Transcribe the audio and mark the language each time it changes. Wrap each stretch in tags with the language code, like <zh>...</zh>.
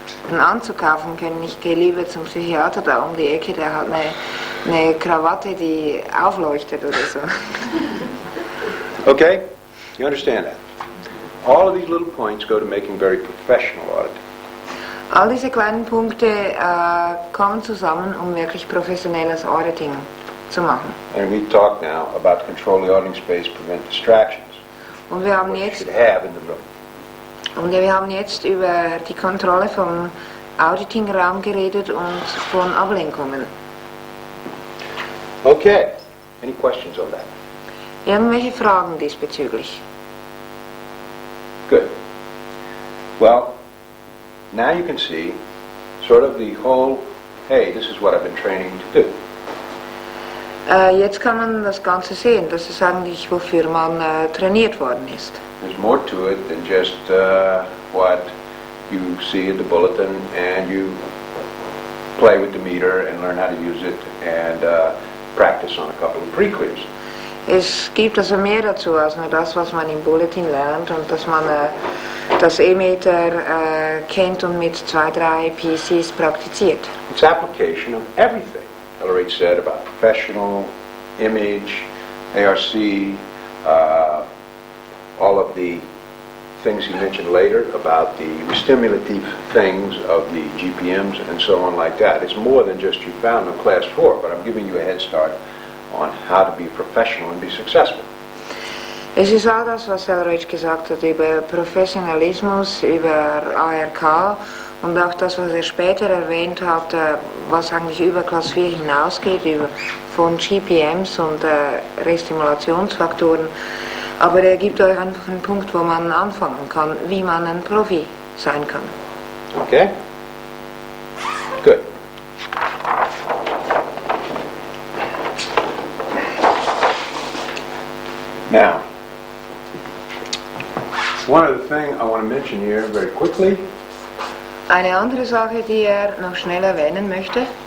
<de>einen Anzug kaufen können. Ich gehe lieber zum Psychiater da um die Ecke, der hat eine Krawatte, die aufleuchtet oder so.</de> <en>Okay? You understand that? All of these little points go to making very professional auditing.</en> <de>All diese kleinen Punkte kommen zusammen, um wirklich professionelles Auditing zu machen.</de> <en>And we talk now about control the auditing space, prevent distractions.</en> <de>Und wir haben</de> <en>What you</en> <de>jetzt</de> <en>should have in the room.</en> <de>Über die Kontrolle vom Auditing-Raum geredet und von Ablenkungen.</de> <en>Okay. Any questions on that?</en> <de>Irgendwelche Fragen diesbezüglich?</de> <en>Good. Well, now you can see sort of the whole, hey, this is what I've been training to do.</en> <de>Jetzt kann man das Ganze sehen, das ist eigentlich, wofür man trainiert worden ist.</de> <en>There's more to it than just what you see in the bulletin, and you play with the meter and learn how to use it and practice on a couple of pre-clears.</en> <de>Es gibt also mehr dazu als nur das, was man im Bulletin lernt und dass man das E-Meter kennt und mit 2, 3 PCs praktiziert.</de> <en>It's application of everything Ellery said about professional, image, ARC, all of the things he mentioned later about the stimulative things of the GPMs and so on like that. It's more than just you found in class 4, but I'm giving you a head start on how to be professional and be successful.</en> <de>Es ist all das, was Ellery gesagt hat über Professionalismus, über ARK und auch das, was später erwähnt hat, was eigentlich über Klasse 4 hinausgeht, von GPMs und Restimulationsfaktoren. Aber er gibt euch einfach einen Punkt, wo man anfangen kann, wie man ein Profi sein kann.</de> <en>Okay? Good. Now, one other thing I want to mention here very quickly.</en> <de>Eine andere Sache, die noch schnell erwähnen möchte,</de>